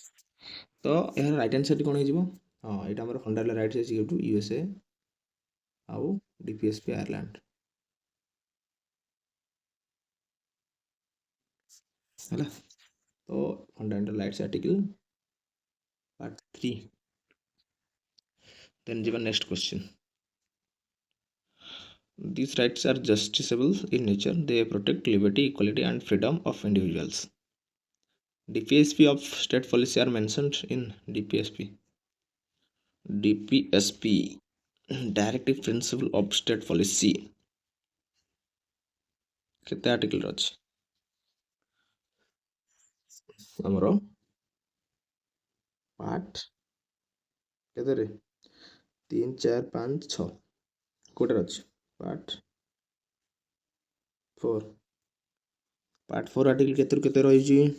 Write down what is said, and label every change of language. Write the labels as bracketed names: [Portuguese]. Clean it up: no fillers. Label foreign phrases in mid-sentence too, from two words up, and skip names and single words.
[Odia] ତ ଏହାର [English] right answer [Odia] କ'ଣ ହେଇଯିବ? ହଁ, ଏଇଟା ଆମର [English] fundamental rights [Odia] ଅଛି ଏଇଠୁ USA ଆଉ DPSP ଆୟାରଲାଣ୍ଡ। ହେଲା, ତ [English] fundamental rights article part 3. [Odia] ଦେନ୍ ଯିବା [English] next question. These rights are justiciable in nature. They protect liberty, equality, and freedom of individuals. DPSP of state policy are mentioned in DPSP, Directive Principle of State Policy। [Odia] କେତେ ଆର୍ଟିକଲ ଅଛି ଆମର? ପାର୍ଟ କେତେରେ? 3, 4, 5, 6। କୋଉଟାରେ ଅଛି? ପାର୍ଟ 4 ପାର୍ଟ 4 ଆର୍ଟିକଲ କେତେରୁ କେତେ ରହିଛି?